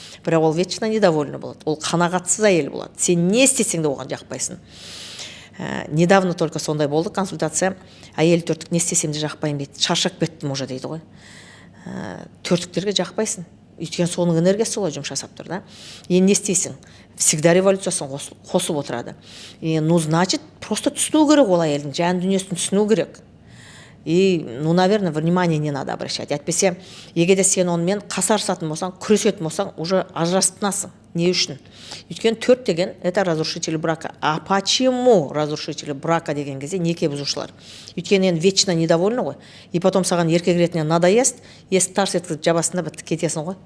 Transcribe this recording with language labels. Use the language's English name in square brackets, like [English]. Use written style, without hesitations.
[Kazakh] Бірақ ол [Russian] вечно недовольны [Kazakh] болады. Ол қанағатсыз әйел болады. Сен не істесең де оған жақпайсың. [Russian] Недавно только [Kazakh] сондай болды [Russian] консультация. [Kazakh] Әйел төрттік не істесем де жақпайын дейді. Шаршап кеттім уже дейді ғой. Төрттіктерге жақпайсың. Өйткені соның энергиясы солай жұмыс жасап тұр, да? Енді не істейсің? Всегда революциясын қосып отырады. [Russian] Ну, значит, просто [Kazakh] түсіну керек ол әйелдің жан дүниесін түсіну керек. [Russian] И, ну, наверное, внимание не надо обращать. [Kazakh] Әйтпесе, егерде сен онымен қасарысатын болсаң, күресетін болсаң, уже ажырасып тынасың. Не үшін? Өйткені 4 деген [Russian] это разрушитель брака. А почему разрушитель брака [Kazakh] деген кезде неке бұзушылар? Өйткені енді [Russian] вечно недовольны [Kazakh] ғой. [Russian] И потом [Kazakh] саған еркек ретінде [Russian] надоест, [Kazakh] есік тарс еткізіп жабасында бітті кетесің ғой.